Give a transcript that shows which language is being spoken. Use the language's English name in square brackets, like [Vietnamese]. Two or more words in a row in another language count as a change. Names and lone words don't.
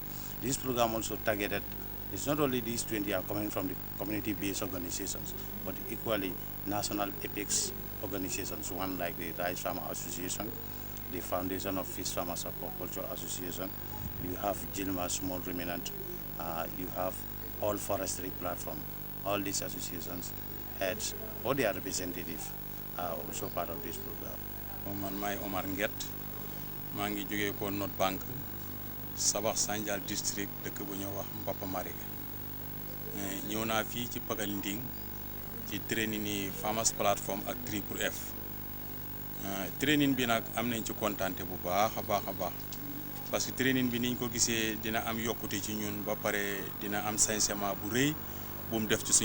[English] This program also targeted, it's not only these 20 are coming from the community-based organizations, but equally national apex organizations, one like the Rice Farmer Association, the Foundation of Fish Farmers Aquaculture Association, you have Gilma Small Ruminant, you have All Forestry Platform. All these associations, heads, or their representatives are also part of this program. [Wolof] Man may Omar Nget, maa ngi jógee ko North Bank, Sabax Sanjal district dëkk bu ñoo wax Mbapa Mariga. Ñëw naa fii ci Pagal Nding ci training ni Farmers Platform ak 3F. Training bi nag am nañ ci kontaante bu baax a baax parce que training bi niñ ko gisee dina am yokkute ci ñun ba pare dina am sincèrement bu rëy bu mu def ci